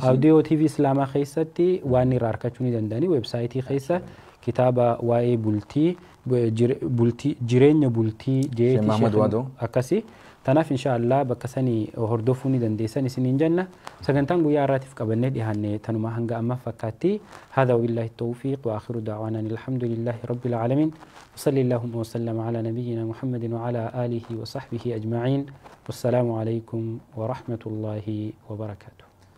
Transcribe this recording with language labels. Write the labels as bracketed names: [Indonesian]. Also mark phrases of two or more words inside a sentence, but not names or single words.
[Oromo] audio TV Islaamaa keessatti waan irraa argachuu ni danda'anii websaayitii keessa kitaaba waa'ee bultii jireenya bultii jeetii akkasi. Tanaaf inshallah bakka sanii hordofuu ni dandeessan isiniin jenna. Sagantaan guyyaa irraatiif qabannee dhiyaanne tanuma hanga amma fakkaatti. [Arabic] هذا وبالله التوفيق وآخر دعوانا الحمد لله رب العالمين. وصلى اللهم وسلم على نبينا محمد وعلى آله وصحبه أجمعين. والسلام عليكم ورحمة الله وبركاته.